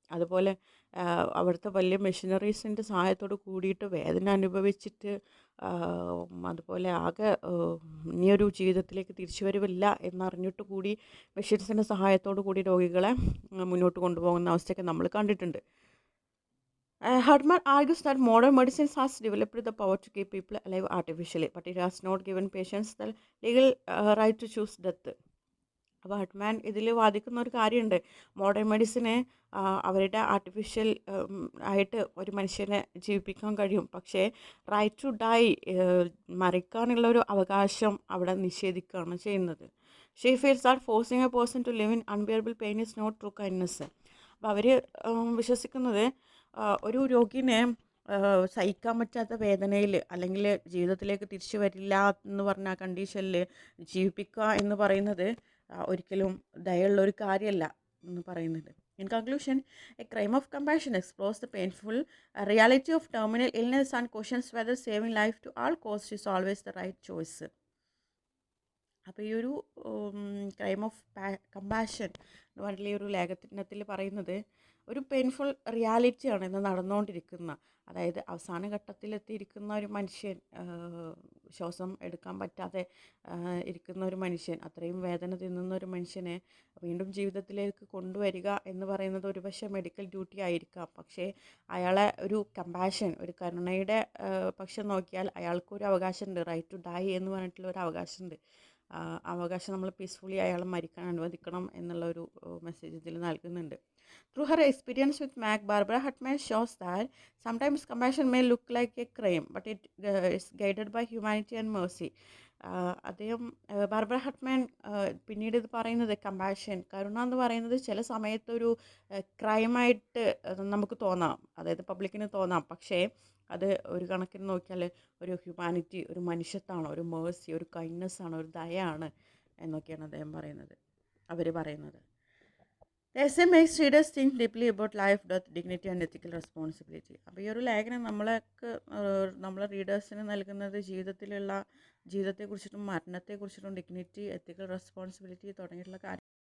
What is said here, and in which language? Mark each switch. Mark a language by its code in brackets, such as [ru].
[ml] അതുപോലെ അവിടുത്തെ വലിയ മെഷീനറീസിൻ്റെ സഹായത്തോട് കൂടിയിട്ട് വേദന അനുഭവിച്ചിട്ട് അതുപോലെ ആകെ ഇനിയൊരു ജീവിതത്തിലേക്ക് തിരിച്ചുവരവില്ല എന്നറിഞ്ഞിട്ട് കൂടി മെഷീൻസിൻ്റെ സഹായത്തോട് കൂടി രോഗികളെ മുന്നോട്ട് കൊണ്ടുപോകുന്ന അവസ്ഥയൊക്കെ നമ്മൾ കണ്ടിട്ടുണ്ട്. [en] Hartman argues that modern medicine has developed the power to keep people alive artificially, but it has not given patients the legal right to choose death. [ml] അപ്പോൾ ഹട്ട്മാൻ ഇതിൽ വാദിക്കുന്ന ഒരു കാര്യമുണ്ട്. മോഡേൺ മെഡിസിന് അവരുടെ ആർട്ടിഫിഷ്യൽ ആയിട്ട് ഒരു മനുഷ്യനെ ജീവിപ്പിക്കാൻ കഴിയും, പക്ഷേ [en] right to die, [ml] മരിക്കാനുള്ള ഒരു അവകാശം അവിടെ നിഷേധിക്കുകയാണ് ചെയ്യുന്നത്. [en] She feels are forcing a person to live in unbearable pain is not true kindness. [ml] അപ്പോൾ അവർ വിശ്വസിക്കുന്നത് ഒരു രോഗിനെ സഹിക്കാൻ പറ്റാത്ത വേദനയിൽ അല്ലെങ്കിൽ ജീവിതത്തിലേക്ക് തിരിച്ചു വരില്ല എന്ന് പറഞ്ഞ കണ്ടീഷനിൽ ജീവിപ്പിക്കുക എന്ന് പറയുന്നത് ഒരിക്കലും ദയുള്ള ഒരു കാര്യമല്ല എന്ന് പറയുന്നത്. [en] In conclusion, a crime of compassion explores the painful reality of terminal illness and questions whether saving life to all costs is always the right choice. [ml] അപ്പോൾ ഈ ഒരു ക്രൈം ഓഫ് കമ്പാഷൻ എന്ന് പറഞ്ഞിട്ടുള്ള ഈ ഒരു ലേഖനത്തിൽ പറയുന്നത് ഒരു പെയിൻഫുൾ റിയാലിറ്റിയാണ് ഇന്ന് നടന്നുകൊണ്ടിരിക്കുന്ന, അതായത് അവസാന ഘട്ടത്തിലെത്തിയിരിക്കുന്ന ഒരു മനുഷ്യൻ, ശ്വാസം എടുക്കാൻ പറ്റാതെ ഇരിക്കുന്ന ഒരു മനുഷ്യൻ, അത്രയും വേദന തിന്നുന്ന ഒരു മനുഷ്യനെ വീണ്ടും ജീവിതത്തിലേക്ക് കൊണ്ടുവരിക എന്ന് പറയുന്നത് ഒരുപക്ഷെ മെഡിക്കൽ ഡ്യൂട്ടി ആയിരിക്കാം. പക്ഷേ അയാളെ ഒരു കമ്പാഷൻ, ഒരു കരുണയുടെ പക്ഷം നോക്കിയാൽ അയാൾക്കൊരു അവകാശമുണ്ട്, [en] right to die [ml] എന്ന് പറഞ്ഞിട്ടുള്ള ഒരു അവകാശമുണ്ട്. അവകാശം നമ്മൾ പീസ്ഫുള്ളി അയാളെ മരിക്കാൻ അനുവദിക്കണം എന്നുള്ളൊരു മെസ്സേജ് ഇതിൽ നൽകുന്നുണ്ട്. [en] Through her experience with Mac, Barbara Hartman shows that sometimes compassion may look like a crime, but it is guided by humanity and mercy. [ml] അദ്ദേഹം ബാർബറ ഹട്ട്മാൻ പിന്നീട് ഇത് പറയുന്നത് കമ്പാഷൻ, കരുണ എന്ന് പറയുന്നത് ചില സമയത്തൊരു ക്രൈമായിട്ട് നമുക്ക് തോന്നാം, അതായത് പബ്ലിക്കിന് തോന്നാം, പക്ഷേ അത് ഒരു കണക്കിന് നോക്കിയാൽ ഒരു ഹ്യൂമാനിറ്റി, ഒരു മനുഷ്യത്വമാണ്, ഒരു മേഴ്സി, ഒരു കൈൻഡ്നെസ് ആണ്, ഒരു ദയാണ് എന്നൊക്കെയാണ് അദ്ദേഹം പറയുന്നത്, അവർ പറയുന്നത്. [en] The essay makes readers think deeply about life, death, dignity and ethical responsibility. [ml] അപ്പോൾ ഈ ഒരു ലേഖനം നമ്മളെ റീഡേഴ്സിന് നൽകുന്നത് ജീവിതത്തെക്കുറിച്ചിട്ടും മരണത്തെക്കുറിച്ചിട്ടും ഡിഗ്നിറ്റി, എത്തിക്കൽ റെസ്പോൺസിബിലിറ്റി തുടങ്ങിയിട്ടുള്ള കാര്യങ്ങൾ